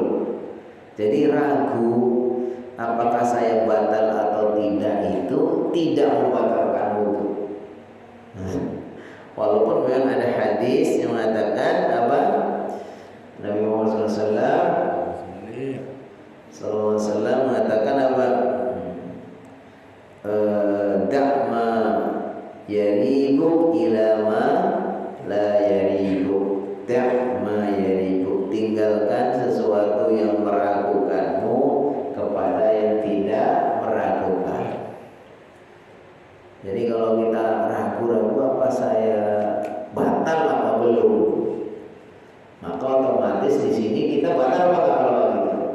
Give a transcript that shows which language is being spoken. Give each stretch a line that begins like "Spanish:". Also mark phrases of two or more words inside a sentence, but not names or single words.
Indonesian: Jadi ragu apakah saya batal atau tidak itu tidak membatalkan wudu. Walaupun memang ada hadis yang mengatakan apa? Nabi Muhammad SAW mengatakan apa?
Arabic: دع ما يريبك إلى ما لا يريبك. دع ما يريبك.
Indonesian: Tinggalkan sesuatu yang meragukanmu kepada yang tidak meragukan. Jadi kalau kita ragu-ragu apa saya batal apa belum, maka otomatis di sini kita batal apa kalau gitu.